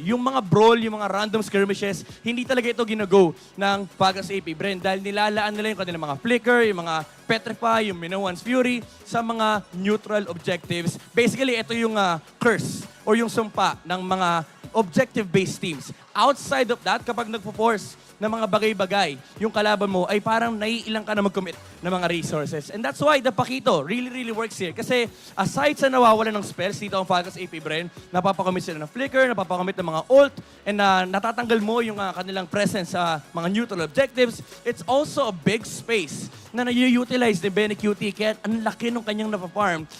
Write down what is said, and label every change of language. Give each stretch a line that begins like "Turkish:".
Filipino: Yung mga brawl, yung mga random skirmishes, hindi talaga ito ginago ng Falcons AP.Bren dahil nilalaan nila yung kanilang mga flicker, yung mga Petrify, yung Minowan's Fury sa mga neutral objectives. Basically, ito yung curse or yung sumpa ng mga objective-based teams. Outside of that, kapag nagpo-force ng mga bagay-bagay, yung kalaban mo ay parang naiilang ka na mag-commit ng mga resources.
English: And that's why the Pakito really works here.
Filipino: Kasi aside sa nawawalan ng spells dito ang Falcons AP.Bren, napapakomit sila ng flicker, napapakomit ng mga ult, and natatanggal mo yung kanilang presence sa mga neutral objectives. It's also a big space na na-utilize ni Benny QT kaya ang laki ng kanyang napafarm.